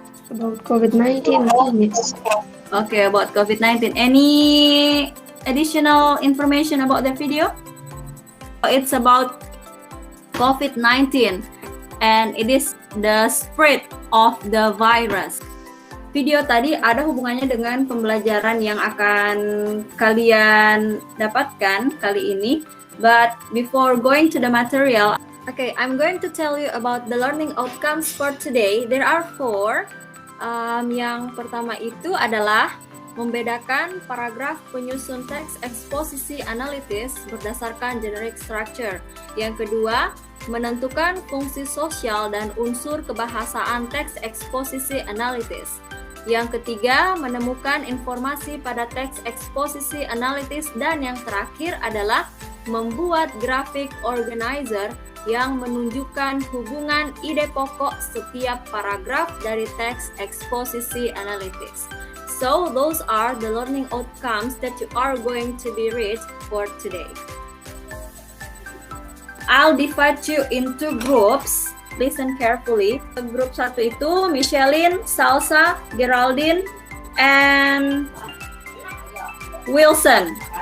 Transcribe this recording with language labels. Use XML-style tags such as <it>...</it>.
<en>About COVID-19. Yes. Okay, about COVID-19. Any additional information about the video? It's about COVID-19 and it is the spread of the virus.</en> <id>Video tadi ada hubungannya dengan pembelajaran yang akan kalian dapatkan kali ini.</id> <en>But before going to the material, okay, I'm going to tell you about the learning outcomes for today. There are 4.</en> <id>Yang pertama itu adalah membedakan paragraf penyusun teks eksposisi analitis berdasarkan generic structure. Yang kedua, menentukan fungsi sosial dan unsur kebahasaan teks eksposisi analitis. Yang ketiga, menemukan informasi pada teks eksposisi analitis. Dan yang terakhir adalah membuat grafik organizer yang menunjukkan hubungan ide pokok setiap paragraf dari teks eksposisi analitis.</id> <en>So, those are the learning outcomes that you are going to be read for today. I'll divide you into groups. Listen carefully.</en> <id>Grup 1 itu</id> <en>Michelin, Salsa, Geraldine, and Wilson.</en>